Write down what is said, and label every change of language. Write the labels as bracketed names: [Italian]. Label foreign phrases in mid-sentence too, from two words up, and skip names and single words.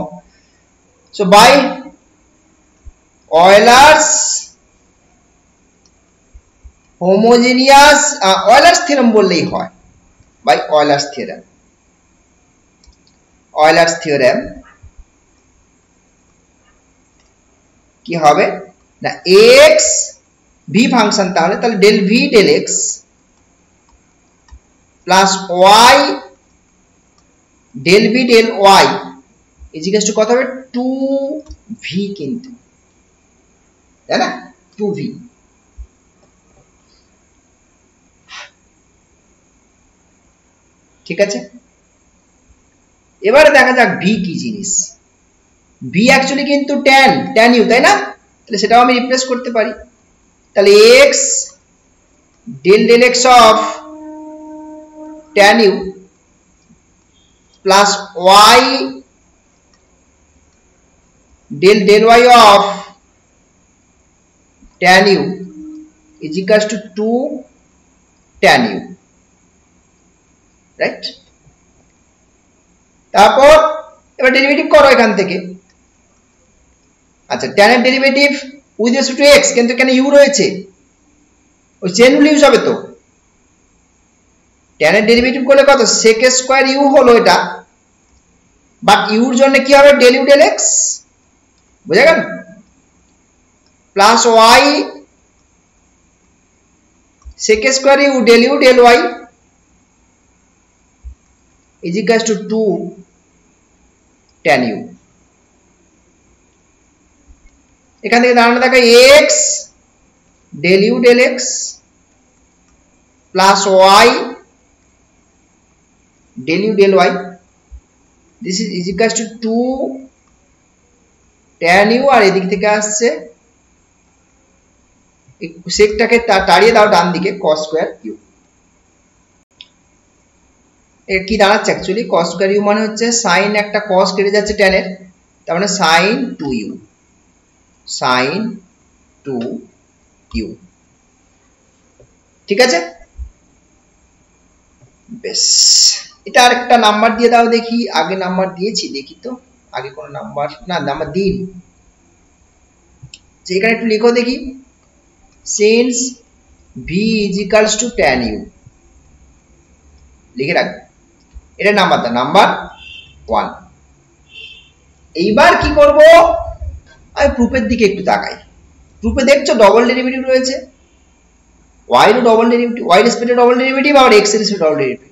[English] so by Euler's homogeneous, Euler's theorem বললেই হয়, by Euler's theorem. [Bangla] অয়লারস থিওরেম কি হবে না, x v ফাংশন, তাহলে [English] del v del x plus y del v del y is equal to [Bangla] কত হবে, 2v, কিন্তু তাই না, 2v। ঠিক আছে, এবারে দেখা যাক v কি জিনিস। v অ্যাকচুয়ালি কিন্তু tan u, তাই না? [English] তাহলে সেটাও আমি রিপ্লেস করতে পারি। তাহলে x del x of tan u plus y del y of tan u is equals to 2 tan u, right? [Bangla] তারপর এবার ডেরিভেটিভ করো এখান থেকে। আচ্ছা, tan এর ডেরিভেটিভ [English] with respect to x, [Bangla] কিন্তু এখানে u রয়েছে, ওই [English] chain rule use [Bangla] হবে তো। tan এর ডেরিভেটিভ করলে কত, [English] sec square u [Bangla] হলো এটা, বাট u এর জন্য কি হবে, [English] del u del x, বুঝা গেল? plus y sec square u del y is equals to 2 tan u. [Bangla] এখান থেকে দাঁড়ানো থাকে [English] x del u del x plus y del u del y, this is equals to 2 tan u, [Bangla] আর এদিক থেকে আসছে সেকটাকে তাড়িয়ে দাও ডান দিকে, [English] cos square u. [Bangla] এর কি দাঁড়াচ্ছে অ্যাকচুয়ালি, [English] cos square u [Bangla] মানে হচ্ছে sin একটা cos কেটে যাচ্ছে tan এর, তার মানে sin 2u, sin 2u, ঠিক আছে? বেশ, এটা আরেকটা নাম্বার দিয়ে দাও দেখি, আগে নাম্বার দিয়েছি দেখি তো, আগে কোন নাম্বার, না নাম্বার দিইনি, যে এখানে একটু লিখো দেখি, [English] since v is equals to tan u, [Bangla] লিখে রাখবে, এটা নাম্বার দা, নাম্বার 1। এইবার কি করব, আমি প্রুফের দিকে একটু তাকাই। প্রুফে দেখছো ডবল ডেরিভেটিভ রয়েছে, y এর ডবল ডেরিভেটিভ, y রেসপেক্টে ডবল ডেরিভেটিভ, আর x এর রেসপেক্টে ডবল ডেরিভেটিভ।